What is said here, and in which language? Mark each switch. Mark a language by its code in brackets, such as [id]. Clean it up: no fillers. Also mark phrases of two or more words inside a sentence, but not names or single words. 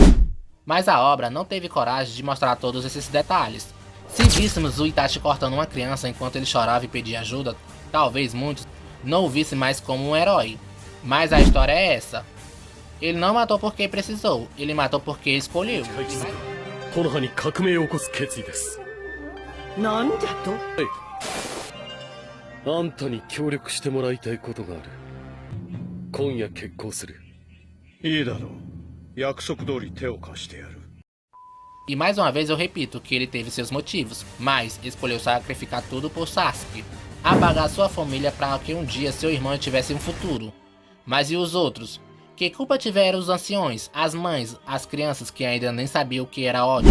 [pt] Mas a obra não teve coragem de mostrar todos esses detalhes. Se víssemos o Itachi cortando uma criança enquanto ele chorava e pedia ajuda, talvez muitos não o vissem mais como um herói. Mas a história é essa. Ele não matou porque precisou, ele matou porque escolheu. [ja] 木の葉に革命を起こす決意です。なんだと？あんたに協力してもらいたいことがある。今夜決行する。いいだろう。約束通り手を貸してやる。 [pt] E mais uma vez eu repito que ele teve seus motivos, mas escolheu sacrificar tudo por Sasuke. Apagar sua família para que um dia seu irmão tivesse um futuro. Mas e os outros? Que culpa tiveram os anciões, as mães, as crianças que ainda nem sabiam o que era ódio?